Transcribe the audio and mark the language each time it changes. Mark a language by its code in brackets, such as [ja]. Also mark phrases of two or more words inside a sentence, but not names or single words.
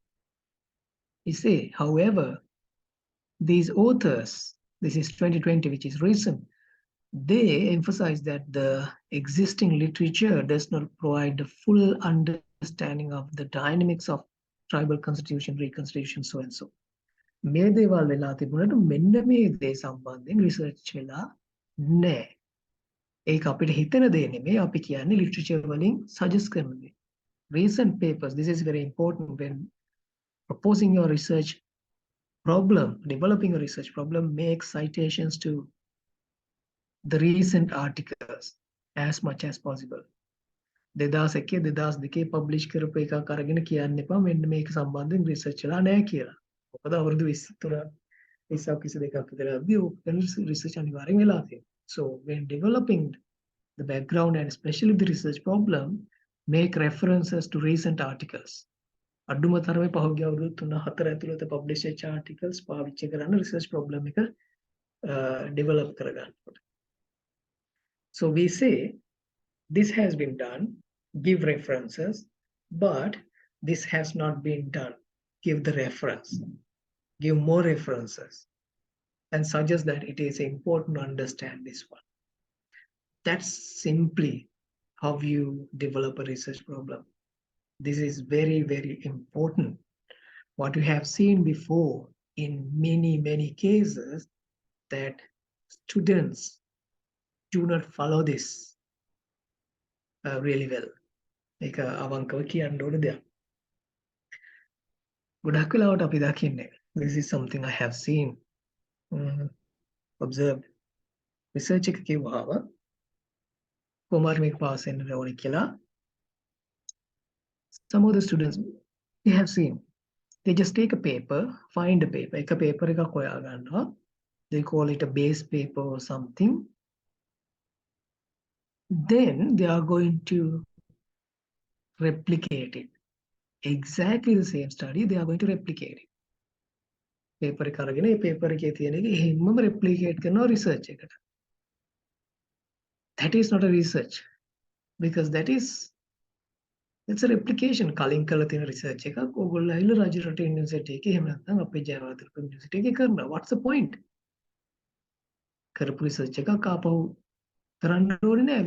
[en] You say, however, these authors, this is 2020, which is recent, they emphasize that the existing literature does not provide the full understanding of the dynamics of tribal constitution, reconstitution, so and so. [si] මේ දේවල් වෙලා තිබුණාට මෙන්න මේ දේ සම්බන්ධයෙන් රිසර්ච් වෙලා නැහැ. ඒක අපිට හිතෙන දේ නෙමෙයි, අපි කියන්නේ ලිටරචර් වලින් සජෙස්ට් කරන දේ. [en] Recent papers, this is very important when proposing your research problem, developing a research problem, make citations to the recent articles as much as possible. [si] 2001 2002 publish කරපු එකක් අරගෙන කියන්න එපා මෙන්න මේක සම්බන්ධයෙන් research වෙලා නැහැ කියලා. මොකද අවුරුදු 23 22ක් විතර research අනිවාර්යෙන් වෙලා තියෙනවා. [en] So when developing the background and especially the research problem, make references to recent articles. [si] අඩුම තරමේ පහුගිය අවුරුදු 3-4 ඇතුළත publish වෙච්ච articles පාවිච්චි කරන්න [en] research problem [si] එක develop කරගන්නකොට. [en] So we say this has been done, give references, but this has not been done, give the reference, give more references, and suggest that it is important to understand this one. That's simply how you develop a research problem. This is very, very important. What we have seen before in many cases that students do not follow this really well. [si] ඒක අවංකව කියන්න ඕන දෙයක්. ගොඩක් වෙලාවට අපි දකින්නේ. [en] This is something I have seen, observed. [si] Research එක කිව්වහම කොහොම හරි මේක පාස් වෙන්න ඕනේ කියලා. [en] Some of the students we have seen, they just take a paper, find a paper. [si] එක paper එකක් හොයා ගන්නවා. [en] They call it a base paper or something. Then they are going to replicate it. Exactly the same study, they are going to replicate it. [si] Paper එක අරගෙන ඒ paper එකේ තියෙන එක එහෙමම replicate කරනවා research එකට. [en] That is not a research, because it's a replication. [si] කලින් කරලා තියෙන research එකක් ඕගොල්ලෝ ඇවිල්ලා රජරට යුනිවර්සිටි එකේ එහෙම නැත්නම් අපේ ජයවර්ධන යුනිවර්සිටි එකේ කරනවා. [en] What's the point? [si] කරපු research එකක් ආපහු කරන්න ඕනේ නෑ.